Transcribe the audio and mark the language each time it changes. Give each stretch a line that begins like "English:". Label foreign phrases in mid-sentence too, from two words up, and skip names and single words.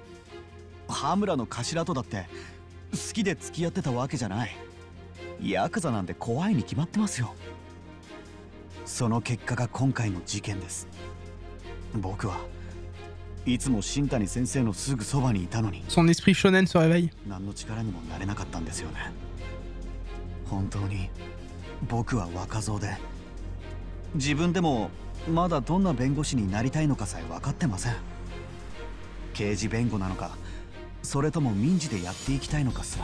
Japanese: 羽村の頭とだって好きで付き合ってたわけじゃない。ヤクザなんて怖いに決まってますよ。その結果が今回の事件です。僕はいつも新谷先生のすぐそばにいたのに。
French: Son esprit shonen se réveille.
Japanese: 何の力にもなれなかったんですよね。本当に僕は若造で、自分でもまだどんな弁護士になりたいのかさえ分かってません。刑事弁護なのか、それとも民事でやっていきたいのかすら。